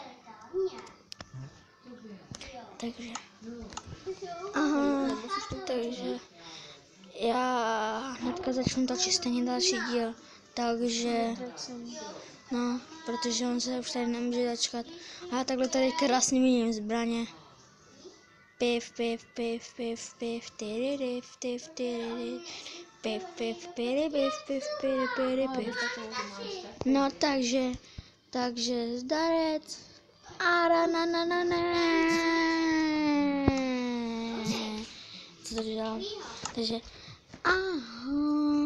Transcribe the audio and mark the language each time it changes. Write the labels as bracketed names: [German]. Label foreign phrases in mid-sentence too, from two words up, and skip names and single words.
[Czech] Aha, takže já hnedka začnu točit stejně další díl. Takže, no, protože on se už tady nemůže dočkat. A já takhle tady krásně vidím zbraně. Piv, piv, piv, piv, piv, tyryryv, tyv, tyryryv, piv, piv, piv, piv, piv, piv, piv. No, takže zdarec. Co to dělám? Takže ahoj.